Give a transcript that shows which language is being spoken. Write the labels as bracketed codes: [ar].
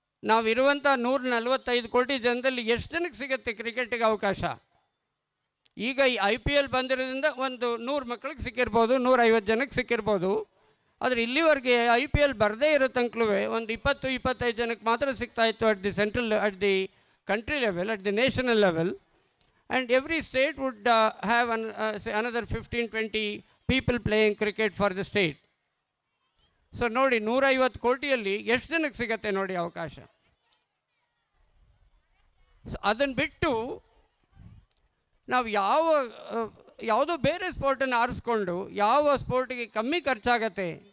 [kn] ನಾವಿರುವಂಥ 145 ಕೋಟಿ ಜನದಲ್ಲಿ ಎಷ್ಟು ಜನಕ್ಕೆ ಸಿಗುತ್ತೆ ಕ್ರಿಕೆಟಿಗೆ ಅವಕಾಶ? ಈಗ ಈ IPL ಬಂದಿರೋದ್ರಿಂದ ಒಂದು 100 ಮಕ್ಕಳಿಗೆ ಸಿಕ್ಕಿರ್ಬೋದು, 150 ಜನಕ್ಕೆ ಸಿಕ್ಕಿರ್ಬೋದು. ಆದರೆ ಇಲ್ಲಿವರೆಗೆ IPL ಬರದೇ ಇರೋ ತನಕಲೂ ಒಂದು 20-25 ಜನಕ್ಕೆ ಮಾತ್ರ ಸಿಗ್ತಾಯಿತ್ತು [en] At the country level, at the national level. And every state would have say another 15-20 people playing cricket for the state. [kn] So ನೋಡಿ, 150 ಕೋಟಿಯಲ್ಲಿ ಎಷ್ಟು ಜನಕ್ಕೆ ಸಿಗತ್ತೆ ನೋಡಿ ಅವಕಾಶ. ಸೊ ಅದನ್ನು ಬಿಟ್ಟು ನಾವು ಯಾವುದೋ ಬೇರೆ ಸ್ಪೋರ್ಟನ್ನು ಆರಿಸ್ಕೊಂಡು ಯಾವ ಸ್ಪೋರ್ಟಿಗೆ ಕಮ್ಮಿ ಖರ್ಚಾಗತ್ತೆ.